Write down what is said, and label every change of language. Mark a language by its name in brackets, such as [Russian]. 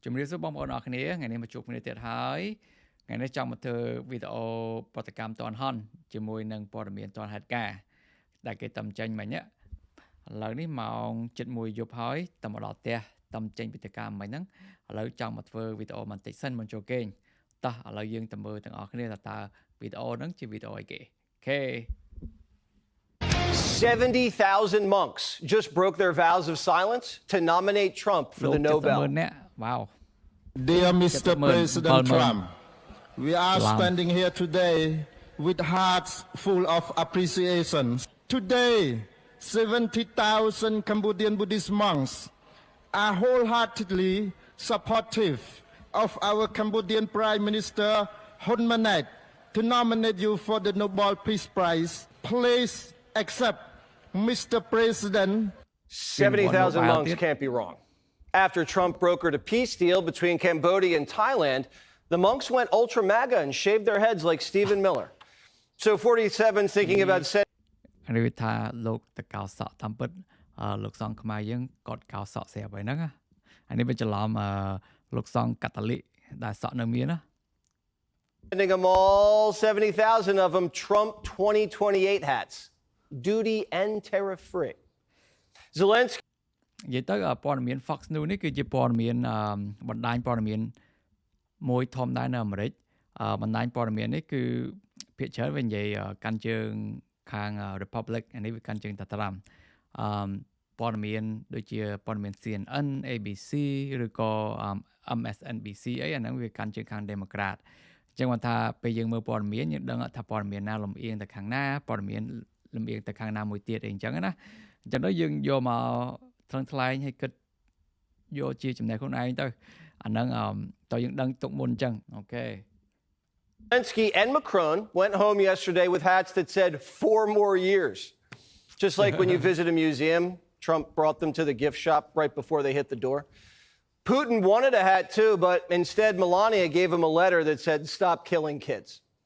[Khmer] ជំរាបសួរបងប្អូនអរគ្នាថ្ងៃនេះមកជួបគ្នាទៀតហើយថ្ងៃនេះចង់មកធ្វើវីដេអូប្រតិកម្មតាន់ហន់ជាមួយនឹងព័ត៌មានតាន់ហេតុការណ៍ដែលគេតំចេញមិញឥឡូវនេះម៉ោង 7:01 យប់ហើយតែមកដល់ផ្ទះតំចេញពីតកម្មមិញហ្នឹងឥឡូវចង់មកធ្វើវីដេអូបន្តិចសិនមុនចូលគេងតោះឥឡូវយើងទៅមើលទាំងអស់គ្នាថាតើវីដេអូហ្នឹងជាវីដេអូអីគេអូខេ [English] 70,000 monks just broke their vows of silence to nominate Trump for the Nobel. Wow. Dear Mr. President Trump, we are standing here today with hearts full of appreciation. Today, 70,000 Cambodian Buddhist monks are wholeheartedly supportive of our Cambodian Prime Minister Hun Manet to nominate you for the Nobel Peace Prize. Please accept, Mr. President. 70,000 monks can't be wrong. After Trump brokered a peace deal between Cambodia and Thailand, the monks went ultra MAGA and shaved their heads like Stephen Miller. So 47's thinking about setting... [Khmer] នេះវាថាលោកតកោសក់តាមពិតលោកសង្ឃខ្មែរយើងកត់កោសក់ស្រាប់ហើយហ្នឹងអានេះវាច្រឡំលោកសង្ឃកាតូលិកដែលសក់នៅមានណា [English] Sending them all 70,000 of them Trump 2028 hats. Duty and tariff free. Zelensky [Khmer] និយាយទៅព័ត៌មាន Fox News នេះគឺជាព័ត៌មានបណ្ដាញព័ត៌មានមួយធំដែរនៅអាមេរិកបណ្ដាញព័ត៌មាននេះគឺភាគច្រើនវានិយាយកាន់ជើងខាង Republic អានេះវាកាន់ជើងតាត្រាំ ព័ត៌មានដូចជាព័ត៌មាន CNN ABC ឬក៏ MSNBC អីអាហ្នឹងវាកាន់ជើងខាង Democrat អញ្ចឹងគាត់ថាពេលយើងមើលព័ត៌មានយើងដឹងថាព័ត៌មានណាលំអៀងទៅខាងណាព័ត៌មានលំអៀងទៅខាងណាមួយទៀតអីអញ្ចឹងណាអញ្ចឹងដល់យើងយកមកថ្លឹងថ្លែងឲ្យគិតយកជាចំណេះខ្លួនឯងទៅអាហ្នឹងតើយើងដឹងទុកមុនអញ្ចឹងអូខេ [English] Zelensky and Macron went home yesterday with hats that said 4 more years. Just like when you visit a museum, Trump brought them to the gift shop right before they hit the door. Putin wanted a hat too, but instead Melania gave him a letter that said, "Stop killing kids."